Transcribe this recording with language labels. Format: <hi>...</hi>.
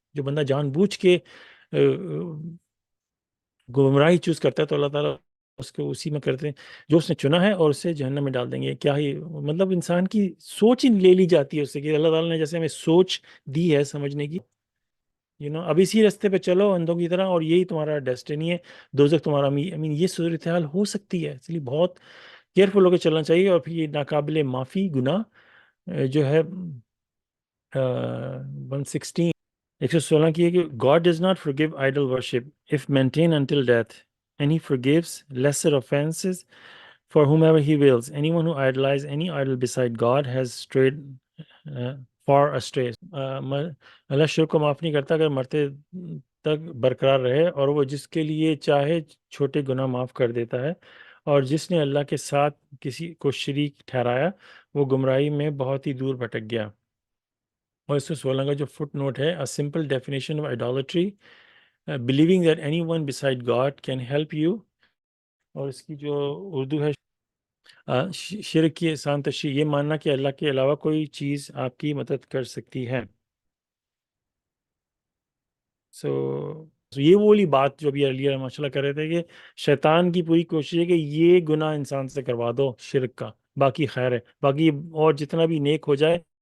<ur>جو بندہ جان بوجھ کے گمراہی چوز کرتا ہے تو اللہ تعالیٰ اس کو اسی میں کرتے ہیں جو اس نے چنا ہے، اور اسے جہنم میں ڈال دیں گے. کیا ہی مطلب انسان کی سوچ ہی لے لی جاتی ہے اس سے، کہ اللہ تعالیٰ نے جیسے ہمیں سوچ دی ہے سمجھنے کی، اب اسی راستے پہ چلو اندھوں کی طرح، اور یہی تمہارا ڈیسٹینی ہے، دوزخ تمہارا. یہ صورتحال ہو سکتی ہے، اس لیے بہت کیئرفل ہو کے چلنا چاہیے. اور پھر یہ ناقابل معافی گناہ جو ہے 116 116 کی ہے کہ</ur> <en>God does not forgive idol worship if maintained until death, and he forgives lesser offenses for whomever he wills. Anyone who idolizes any idol beside God has strayed far astray.</en> <ur>اللہ شرک کو معاف نہیں کرتا اگر مرتے تک برقرار رہے، اور وہ جس کے لیے چاہے چھوٹے گناہ معاف کر دیتا ہے. اور جس نے اللہ کے ساتھ کسی کو شریک ٹھہرایا وہ گمراہی میں بہت ہی دور بھٹک گیا. اور 116 کا جو فٹ نوٹ ہے،</ur> <en>a simple definition of idolatry, believing that anyone beside God can help you.</en> <ur>اور اس کی جو اردو ہے شرک کی آسان تشریح، یہ ماننا کہ اللہ کے علاوہ کوئی چیز آپ کی مدد کر سکتی ہے. سو یہ وہ والی بات جو ابھی ارلیئر ماشاء اللہ کر رہے تھے کہ شیطان کی پوری کوشش ہے کہ یہ گناہ انسان سے کروا دو شرک کا، باقی خیر ہے، باقی اور جتنا بھی نیک ہو جائے.</ur>